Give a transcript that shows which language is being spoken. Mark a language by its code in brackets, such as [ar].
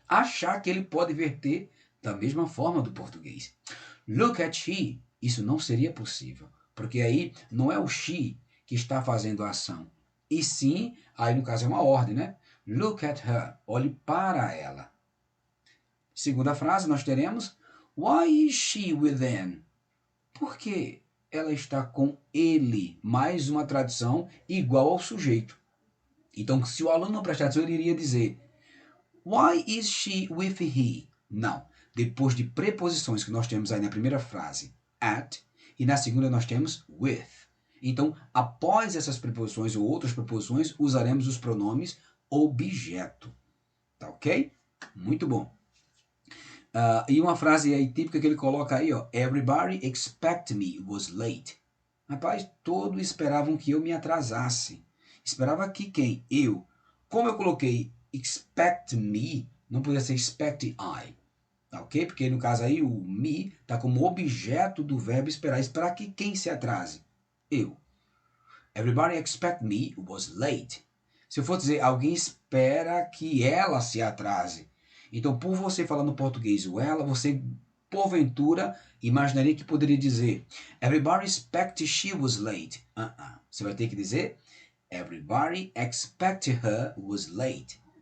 [pt] Achar que ele pode verter da mesma forma do português. Look at she, isso não seria possível, porque aí não é o she que está fazendo a ação, e sim, aí no caso é uma ordem, né? Look at her, olhe para ela. [en] Segunda frase nós teremos, why is she with them? [pt] Por que ela está com ele? Mais uma tradução igual ao sujeito. Então, se o aluno não prestar atenção, ele iria dizer, why is she with he? Não. Depois de preposições que nós temos aí na primeira frase, at, e na segunda nós temos with. Então, após essas preposições ou outras preposições, usaremos os pronomes objeto. Tá ok? Muito bom. E uma frase aí típica que ele coloca aí, ó. [en] Everybody expect me was late. [pt] Rapaz, todos esperavam que eu me atrasasse. Esperava que quem? Eu. Como eu coloquei expect me, não podia ser expect I. Tá ok? Porque no caso aí o me está como objeto do verbo esperar. Esperar que quem se atrase? Eu. [en] Everybody expect me was late. [pt] Se eu for dizer, alguém espera que ela se atrase. Então, por você falar no português o ela, você, porventura, imaginaria que poderia dizer Everybody expect she was late. Você vai ter que dizer Everybody expect her was late.